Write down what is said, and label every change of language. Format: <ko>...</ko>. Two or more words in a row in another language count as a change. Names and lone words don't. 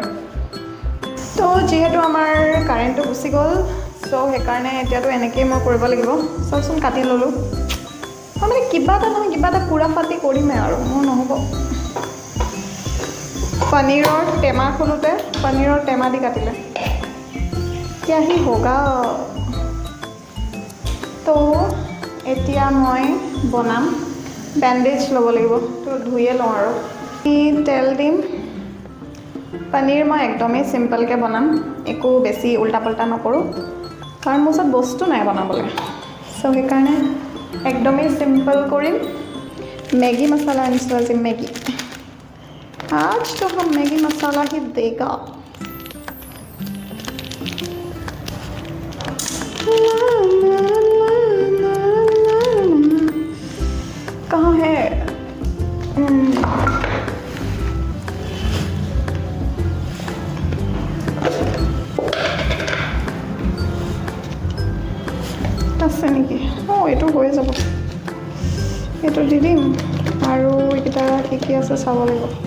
<as>তো যিহেতু আমাৰ কাৰেণ্টটো গুচি গ'ল, চ' সেইকাৰণে এতিয়াতো এনেকেই মই কৰিব লাগিব। চাওকচোন কাটি ল'লোঁ, মই মানে কিবা এটা নহয় কিবা এটা পুৰা ফাটি কৰিমেই আৰু, মোৰ নহ'ব। পনীৰৰ টেমা খোলোতে পনীৰৰ টেমা দি কাটিলে,</as> <hi>क्या ही होगा।</hi> <as>তো এতিয়া মই বনাম, বেণ্ডেজ ল'ব লাগিব, তো ধুয়ে লওঁ আৰু। তেল দিম। পনীৰ মই একদমেই চিম্পলকৈ বনাম, একো বেছি</as> <hi>उल्टा पल्टा</hi> <as>নকৰোঁ, কাৰণ মোৰ ওচৰত বস্তু নাই বনাবলৈ। চ' সেইকাৰণে একদমেই চিম্পল কৰিম। মেগী মছলা আনিছোঁ আজি, মেগী।</as> <hi>आज तो हम मैगी मसाला ही देगा। कहाँ है?</hi> <as>আছে নেকি? অঁ, এইটো হৈ যাব, এইটো দি দিম আৰু এইকেইটা কি আছে চাব লাগিব।</as>